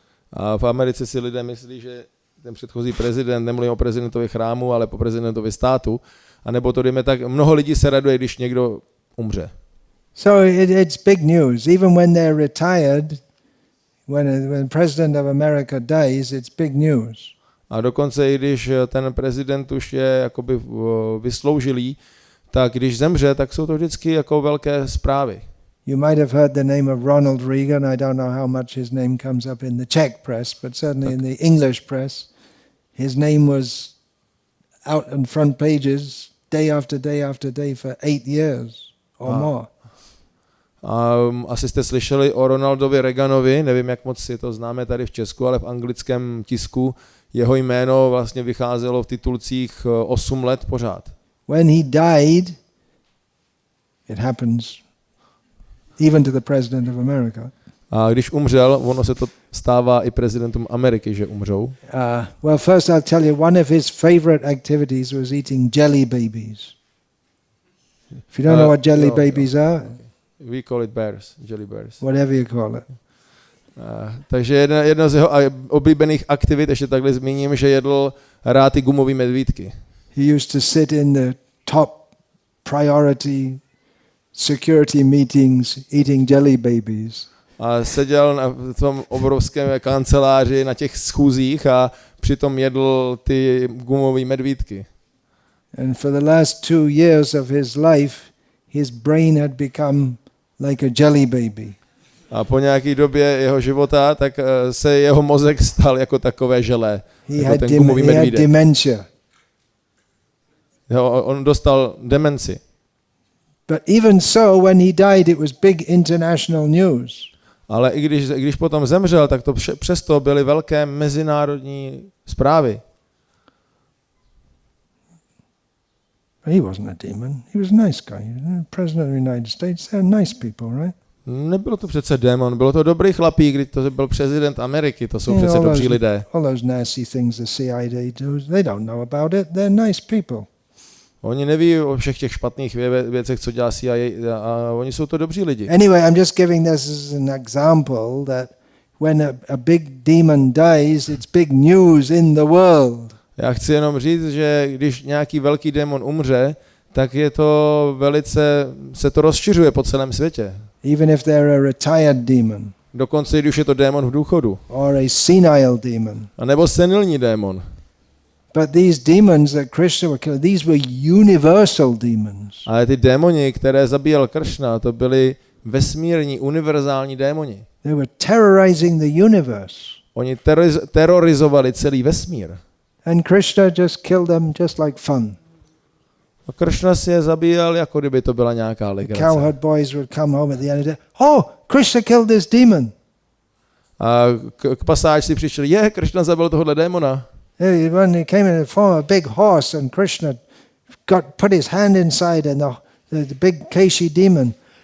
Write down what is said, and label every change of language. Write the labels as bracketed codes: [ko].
[cs] A v Americe si lidé myslí, že ten předchozí prezident, nemluvím o prezidentovi chrámu, ale po prezidentovi státu, anebo to dejme tak, mnoho lidí se raduje, když někdo umře. [en] So it's big news. Even when they're retired, when president of America dies, it's big news. [cs] A dokonce i když ten prezident už je jakoby vysloužilý, tak když zemře, tak jsou to vždycky jako velké zprávy. [en] You might have heard the name of Ronald Reagan. I don't know how much his name comes up in the Czech press, but certainly in the English press, his name was out on front pages day after day after day for 8 years or more. [cs] A asi jste slyšeli o Ronaldovi Reaganovi, nevím, jak moc si to známe tady v Česku, ale v anglickém tisku jeho jméno vlastně vycházelo v titulcích 8 let pořád. [en] When he died, it happens even to the President of America. [cs] A když umřel, ono se to stává i prezidentům Ameriky, že umřou. [en] Well, first I'll tell you, one of his favorite activities was eating jelly babies. If you don't know what jelly babies are, We call it bears, jelly bears. whatever you call it. [cs] Takže jedna z jeho oblíbených aktivit, ještě takhle zmíním, že jedl rád ty gumové medvídky. [en] He used to sit in the top priority security meetings eating jelly babies. [cs] A seděl na tom obrovském kanceláři na těch schůzích a přitom jedl ty gumové medvídky. [en] And for the last 2 years of his life, his brain had become like a jelly baby. [cs] A po nějaké době jeho života, tak se jeho mozek stal jako takové želé. [en] He had dementia. [cs] On dostal demenci. [en] But even so, when he died, it was big international news. [cs] Ale i když potom zemřel, tak to přesto byly velké mezinárodní zprávy. [en] He wasn't a demon. He was a nice guy. President of the United States, they're nice people, right? [cs] Nebyl to přece démon, bylo to dobrý chlapík, když to byl prezident Ameriky, to jsou přece dobří lidé. [en] All those nasty things the CIA do, they don't know about it. They're nice people. [cs] Oni neví o všech těch špatných věcech, co dělá CIA, a oni jsou to dobří lidi. [en] Anyway, I'm just giving this as an example that when a big demon dies, it's big news in the world. [cs] Já chci jenom říct, že když nějaký velký démon umře, tak je to se to rozšiřuje po celém světě. [en] Even if they're a retired demon. [cs] Dokonce když je to démon v důchodu. [en] Or a senile demon. [cs] A nebo senilní démon. [en] But these demons that Krishna were killing, these were universal demons. [cs] Ale ty démoni, které zabíjel Krishna, to byli vesmírní, univerzální démoni. [en] They were terrorizing the universe. [cs] Oni terorizovali celý vesmír. [en] And Krishna just killed them just like fun. [cs] A Krishna si je zabíjel, jako kdyby to byla nějaká legrace. [en] Cowherd boys would come home at the end of the day. Oh, Krishna killed this demon. [cs] A k pasážci přišli, Krishna zabil tohohle démona. [en] When he came in the form of a big horse and Krishna put his hand inside and the big Keshi demon.